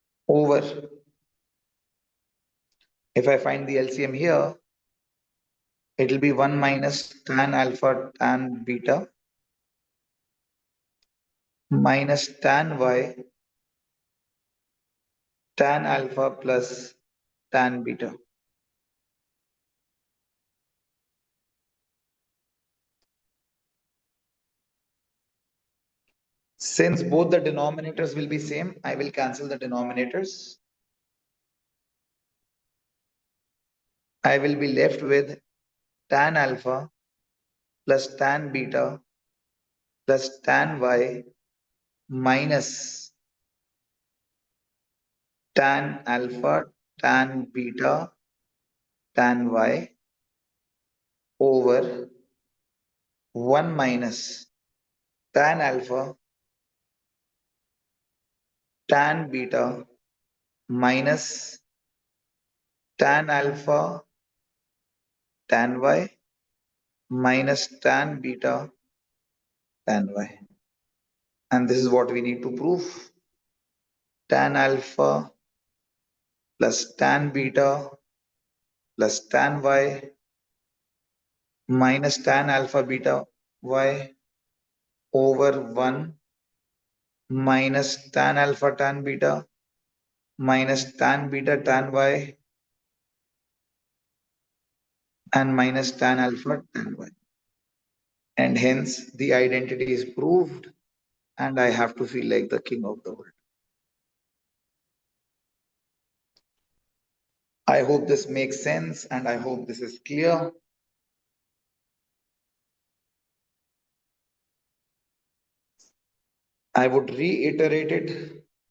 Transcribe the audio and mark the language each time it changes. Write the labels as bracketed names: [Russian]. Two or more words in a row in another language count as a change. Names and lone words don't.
[English] over, if I find the LCM here, it will be 1 minus tan alpha tan beta minus tan y tan alpha plus tan beta. Since both the denominators will be same, I will cancel the denominators. I will be left with tan alpha plus tan beta plus tan y minus tan alpha tan beta tan y over 1 minus tan alpha tan beta minus tan alpha tan y minus tan beta tan y. And this is what we need to prove. Tan alpha plus tan beta plus tan y minus tan alpha beta y over 1 minus tan alpha tan beta minus tan beta tan y and minus tan alpha tan y. And hence the identity is proved and I have to feel like the king of the world. I hope this makes sense and I hope this is clear. I would reiterate it.